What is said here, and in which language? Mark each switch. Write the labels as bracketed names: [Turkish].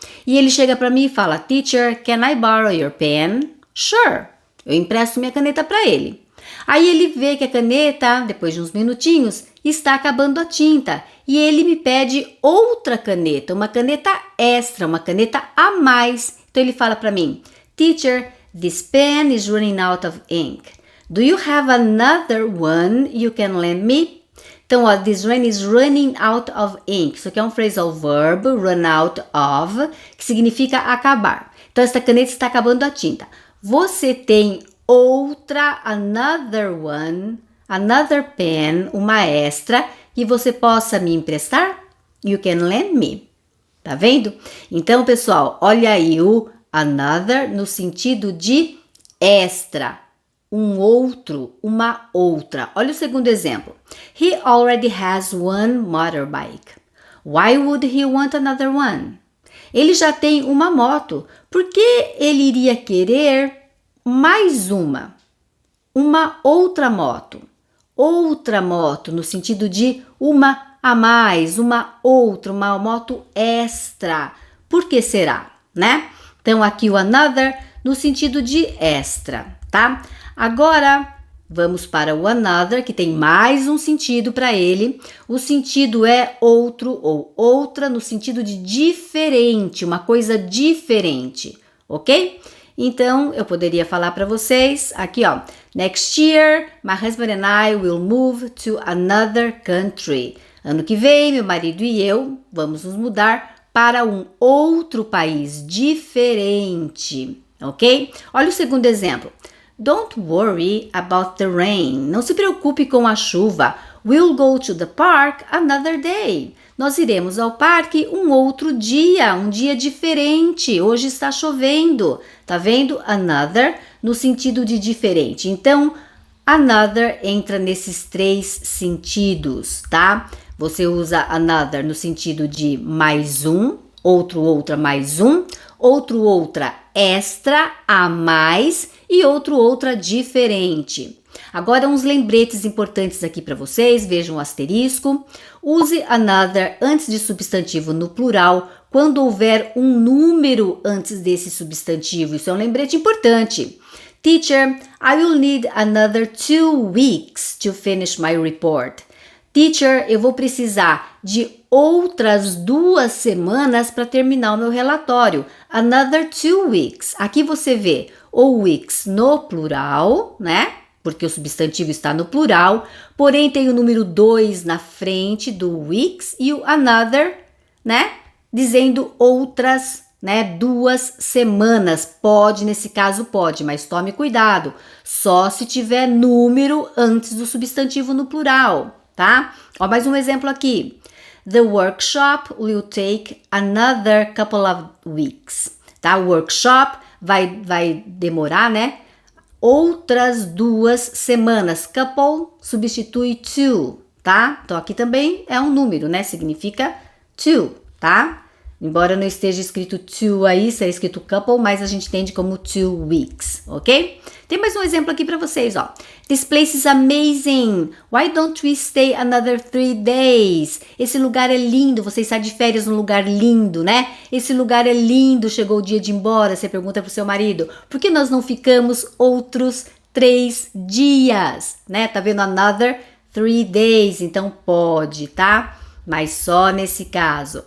[Portuguese] E ele chega para mim e fala, [English] Teacher, can I borrow your pen? Sure. [Portuguese] Eu empresto minha caneta para ele. Aí ele vê que a caneta, depois de uns minutinhos, está acabando a tinta. E ele me pede outra caneta, uma caneta extra, uma caneta a mais. Então ele fala para mim, [English] Teacher, this pen is running out of ink. Do you have another one you can lend me? [Portuguese] Então, ó, [English] this pen is running out of ink. [Portuguese] Isso aqui é um phrasal verb, run out of, que significa acabar. Então, essa caneta está acabando a tinta. Você tem outra, [English] another one, another pen, [Portuguese] uma extra, que você possa me emprestar? [English] You can lend me. [Portuguese] Tá vendo? Então, pessoal, olha aí o another no sentido de extra. Um outro, uma outra. Olha o segundo exemplo. [English] He already has one motorbike. Why would he want another one? [Portuguese] Ele já tem uma moto. Por que ele iria querer mais uma? Uma outra moto. Outra moto no sentido de uma a mais, uma outra, uma moto extra. Por que será, né? Então aqui o another no sentido de extra, tá? Agora, vamos para o another, que tem mais um sentido para ele. O sentido é outro ou outra no sentido de diferente, uma coisa diferente, ok? Então, eu poderia falar para vocês aqui, ó. [English] Next year, my husband and I will move to another country. [Portuguese] Ano que vem, meu marido e eu vamos nos mudar para um outro país diferente, ok? Olha o segundo exemplo. [English] Don't worry about the rain. [Portuguese] Não se preocupe com a chuva. [English] We'll go to the park another day. [Portuguese] Nós iremos ao parque um outro dia, um dia diferente. Hoje está chovendo. Tá vendo? Another no sentido de diferente. Então, another entra nesses 3 sentidos, tá? Você usa another no sentido de mais um, outro, outra, mais um, outro, outra, extra, a mais e outro, outra, diferente. Agora, uns lembretes importantes aqui para vocês, vejam o asterisco. Use another antes de substantivo no plural, quando houver um número antes desse substantivo. Isso é um lembrete importante. [English] Teacher, I will need another 2 weeks to finish my report. [Portuguese] Teacher, eu vou precisar de outras 2 semanas para terminar o meu relatório. [English] Another 2 weeks. [Portuguese] Aqui você vê o weeks no plural, né? Porque o substantivo está no plural, porém tem o número 2 na frente do weeks e o another, né? Dizendo outras, né? 2 semanas. Pode, nesse caso pode, mas tome cuidado. Só se tiver número antes do substantivo no plural, tá? Ó, mais um exemplo aqui. [English] The workshop will take another couple of weeks, tá? [Portuguese] O workshop vai demorar, né? Outras 2 semanas. Couple substitui to, tá? Então aqui também é um número, né? Significa to, tá? Embora não esteja escrito to aí, está escrito couple, mas a gente entende como 2 weeks, ok? Tem mais um exemplo aqui para vocês, ó. [English] This place is amazing. Why don't we stay another 3 days? [Portuguese] Esse lugar é lindo. Você está de férias num lugar lindo, né? Esse lugar é lindo. Chegou o dia de ir embora. Você pergunta pro seu marido, por que nós não ficamos outros 3 dias, né? Tá vendo? [English] Another 3 days. [Portuguese] Então pode, tá? Mas só nesse caso.